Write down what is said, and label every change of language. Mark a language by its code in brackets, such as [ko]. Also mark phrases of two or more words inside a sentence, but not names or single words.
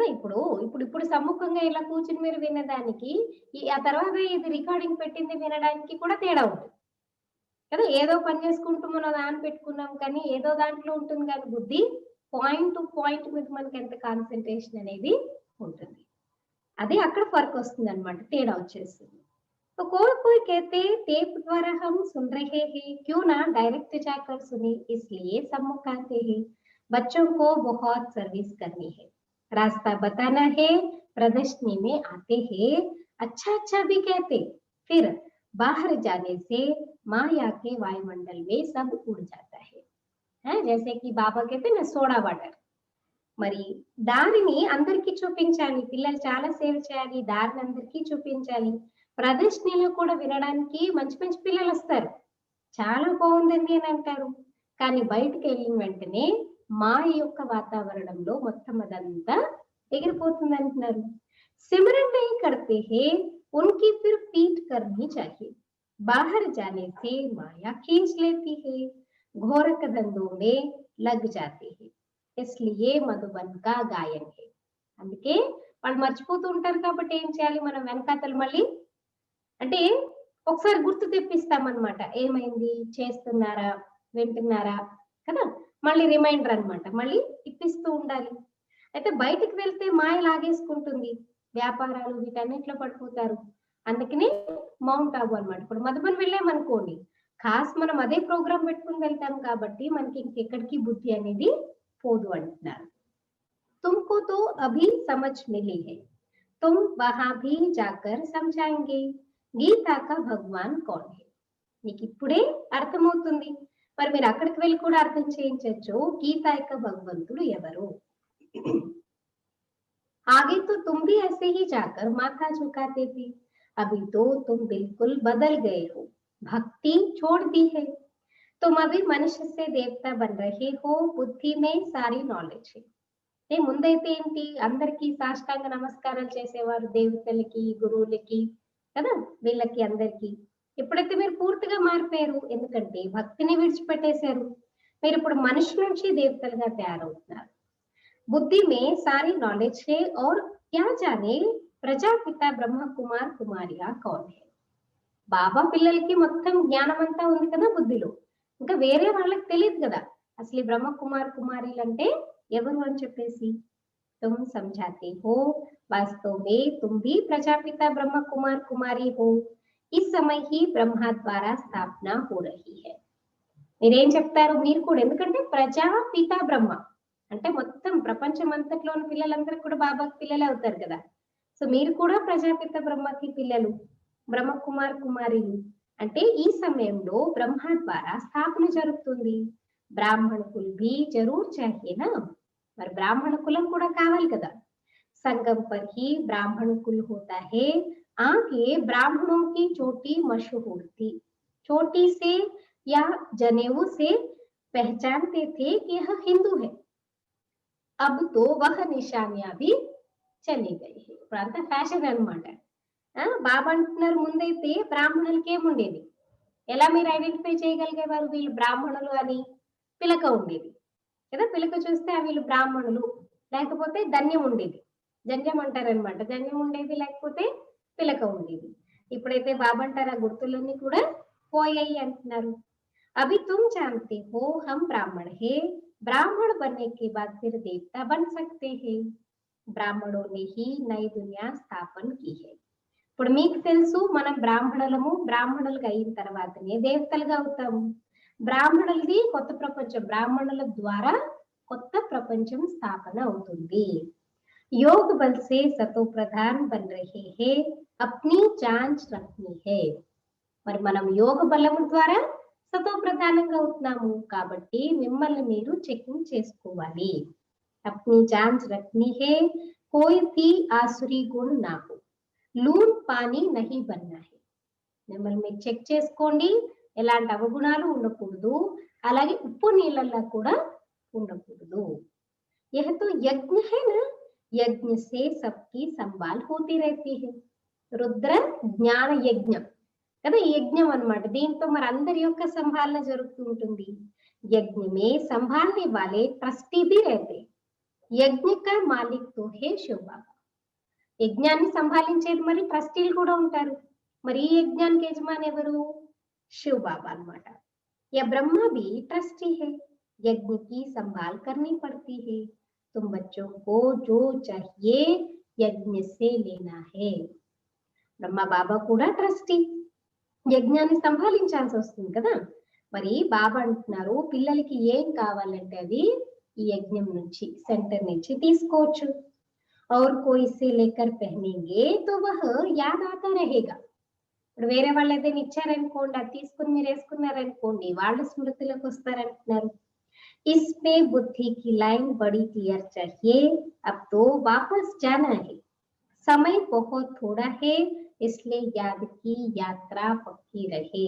[te] ఇప్పుడు సమ్ముఖంగా ఇలా కూర్చుని మీరు వినడానికి, ఆ తర్వాత ఇది రికార్డింగ్ పెట్టింది వినడానికి కూడా తేడా ఉంటుంది కదా. ఏదో పని చేసుకుంటూ మనం దాన్ని పెట్టుకున్నాం కానీ ఏదో దాంట్లో ఉంటుంది కానీ బుద్ధి [en] point to point [te] మీద మనకి ఎంత కాన్సన్ట్రేషన్ అనేది ఉంటుంది. అది అక్కడ ఫర్క్ వస్తుంది అనమాట, తేడా వచ్చేస్తుంది. [hi] तो कोई कहते टेप द्वारा हम सुन रहे हैं, क्यों ना डायरेक्ट जाकर सुने, इसलिए सम्मुख आते हैं। बच्चों को बहुत सर्विस करनी है, रास्ता बताना है, प्रदर्शनी में आते हैं, अच्छा अच्छा भी कहते, फिर बाहर जाने से माया के वायुमंडल में सब उड़ जाता है, जैसे कि बाबा कहते ना [en] soda water. [te] మరి దారిని అందరికీ చూపించాలి, పిల్లలు చాలా సేవ చేయాలి, దారిని అందరికీ చూపించాలి. ప్రదర్శనలో కూడా వినడానికి మంచి మంచి పిల్లలు వస్తారు, చాలా బాగుందండి అని అంటారు. కానీ బయటకు వెళ్ళిన వెంటనే మాయ యొక్క వాతావరణంలో మొత్తం అదంతా ఎగిరిపోతుంది అంటున్నారు. [hi] सिमरन नहीं करते हैं उनकी फिर पीठ करनी चाहिए, बाहर जाने से माया खींच लेती है, घोरक धंधों में लग जाते हैं, इसलिए मधुबन का गायन है. [te] అందుకే వాళ్ళు మర్చిపోతూ ఉంటారు కాబట్టి ఏం చేయాలి, మనం వెనకాతలు మళ్ళీ అంటే ఒకసారి గుర్తు తెప్పిస్తామన్నమాట. ఏమైంది, చేస్తున్నారా, వింటున్నారా కదా, మళ్ళీ రిమైండర్ అన్నమాట, మళ్ళీ ఇప్పిస్తూ ఉండాలి. అయితే బయటికి వెళ్తే మాయ లాగేసుకుంటుంది, వ్యాపారాలు వీటన్నిటిలో పడిపోతారు. అందుకనే మౌంట్ ఆబు అన్నమాట. ఇప్పుడు మధుబన్ వెళ్ళామనుకోండి, ఖాస్ మనం అదే ప్రోగ్రామ్ పెట్టుకుని వెళ్తాం కాబట్టి మనకి ఇంకెక్కడికి బుద్ధి అనేది పోదు అంటున్నారు. [hi] तुमको तो अभी समझ मिली है, तुम वहां भी जाकर समझाएंगे, गीता का भगवान कौन है. [te] మీకు ఇప్పుడే అర్థమవుతుంది, మరి మీరు అక్కడికి వెళ్ళి కూడా అర్థం చేయించవచ్చు గీతా యొక్క భగవంతుడు ఎవరు. [hi] आगे तो तुम भी ऐसे ही जाकर माथा झुकाते थे, अभी तो तुम बिल्कुल बदल गए हो, भक्ति छोड़ दी है, तुम अभी मनुष्य से देवता बन रहे हो, बुद्धि में सारी नॉलेज है. [te] ముందైతే ఏంటి, అందరికీ సాష్టాంగ నమస్కారాలు చేసేవారు, దేవతలకి గురువులకి కదా, వీళ్ళకి అందరికీ. ఎప్పుడైతే మీరు పూర్తిగా మారిపోయారు, ఎందుకంటే భక్తిని విడిచిపెట్టేశారు, మీరు ఇప్పుడు మనిషి నుంచి దేవతలుగా తయారవుతున్నారు. [hi] बुद्धि में सारी नॉलेज है और क्या जाने प्रजापिता ब्रह्म कुमार कुमारिया कौन है. [te] బాబా పిల్లలకి మొత్తం జ్ఞానం అంతా ఉంది కదా బుద్ధిలో, ఇంకా వేరే వాళ్ళకి తెలియదు కదా అసలు బ్రహ్మ కుమార్ కుమారీలు అంటే ఎవరు అని చెప్పేసి. [hi] तुम समझाते हो, वास्तव में तुम भी प्रजापिता ब्रह्म कुमार कुमारी हो, इस समय ही ब्रह्मा द्वारा स्थापना हो रही है. [te] మీరేం చెప్తారు, మీరు కూడా, ఎందుకంటే ప్రజాపిత బ్రహ్మ అంటే మొత్తం ప్రపంచం అంతట్లోని పిల్లలందరూ కూడా బాబాకి పిల్లలే అవుతారు కదా. సో మీరు కూడా ప్రజాపిత బ్రహ్మకి పిల్లలు, బ్రహ్మ కుమార్ కుమారిలు. అంటే ఈ సమయంలో బ్రహ్మ ద్వారా స్థాపన జరుగుతుంది. [hi] ब्राह्मण कुल भी जरूर चाहिए ना, [te] మరి బ్రాహ్మణ కులం కూడా కావాలి కదా. [hi] संगम पर ही ब्राह्मण कुल होता है, आगे ब्राह्मणों की चोटी मशहूर थी, चोटी से या जनेऊ से पहचानते थे कि यह हिंदू है, अब तो वह निशानियां भी चली गई है. [te] ఇప్పుడు అంతా ఫ్యాషన్ అన్నమాట. బాబా అంటున్నారు ముందైతే బ్రాహ్మణులకి ఏముండేది, ఎలా మీరు ఐడెంటిఫై చేయగలిగేవారు వీళ్ళు బ్రాహ్మణులు అని, పిలక ఉండేది కదా, పిలక చూస్తే వీళ్ళు బ్రాహ్మణులు, లేకపోతే ధన్యం ఉండేది, జన్యం అంటారనమాట, ధన్యం ఉండేది లేకపోతే పిలక ఉండేది. ఇప్పుడైతే బాబా అంటారు ఆ గుర్తులన్నీ కూడా పోయాయి అంటున్నారు. [hi] अभी तुम जानते हो हम ब्राह्मण है, ब्राह्मण बनने के बाद फिर देवता बन सकते हैं, ब्राह्मणों ने ही नई दुनिया स्थापन की है. [te] ఇప్పుడు మీకు తెలుసు మనం బ్రాహ్మణులము, బ్రాహ్మణులుగా అయిన తర్వాతనే దేవతలుగా అవుతాము. బ్రాహ్మణులది కొత్త ప్రపంచం, బ్రాహ్మణుల ద్వారా కొత్త ప్రపంచం స్థాపన అవుతుంది. [hi] योग बल से सतो प्रधान बन रहे हैं, अपनी जांच रखनी है. [te] మరి మనం యోగ బలము ద్వారా సతో ప్రధానంగా అవుతున్నాము కాబట్టి మిమ్మల్ని మీరు చెకింగ్ చేసుకోవాలి. [hi] अपनी जांच रखनी है, कोई भी आसुरी गुण ना हो, लून पानी नहीं बनना है. [te] మిమ్మల్ని మీరు చెక్ చేసుకోండి, ఎలాంటి అవగుణాలు ఉండకూడదు, అలాగే ఉప్పు నీళ్ళల్లో కూడా ఉండకూడదు. [hi] यह तो यज्ञ है ना, यज्ञ से सबकी संभाल होती रहती है. [te] రుద్ర జ్ఞాన యజ్ఞం కదా, ఈ యజ్ఞం అన్నమాట. దీంతో మరి అందరి యొక్క సంభాలన జరుగుతూ ఉంటుంది. [hi] यज्ञ में संभालने वाले ट्रस्टी भी रहते. यज्ञ का मालिक तो है शिव बाबा. [te] యజ్ఞాన్ని సంభాలించేది మరి ట్రస్టీలు కూడా ఉంటారు. మరి ఈ యజ్ఞానికి యజమాని ఎవరు? శివ్ బాబా అన్నమాట. [hi] या ब्रह्मा भी ट्रस्टी है, यज्ञ की संभाल करनी पड़ती है. तुम बच्चों को जो चाहिए यज्ञ से लेना है. [te] బ్రహ్మ బాబా కూడా ట్రస్టీ, యజ్ఞాన్ని సంభాలించాల్సి వస్తుంది కదా. మరి బాబా అంటున్నారు పిల్లలకి ఏం కావాలంటే అది ఈ యజ్ఞం నుంచి, సెంటర్ నుంచి తీసుకోవచ్చు. [hi] और कोई से लेकर पहनेंगे तो वह याद आता रहेगा. [te] ఇప్పుడు వేరే వాళ్ళు ఏదైనా ఇచ్చారనుకోండి, అది తీసుకుని మీరు వేసుకున్నారనుకోండి, వాళ్ళు స్మృతిలోకి వస్తారంటున్నారు. [hi] इसमें बुद्धि की लाइन बड़ी क्लियर चाहिए. अब तो वापस जाना है, समय बहुत थोड़ा है, इसलिए याद की यात्रा पक्की रहे.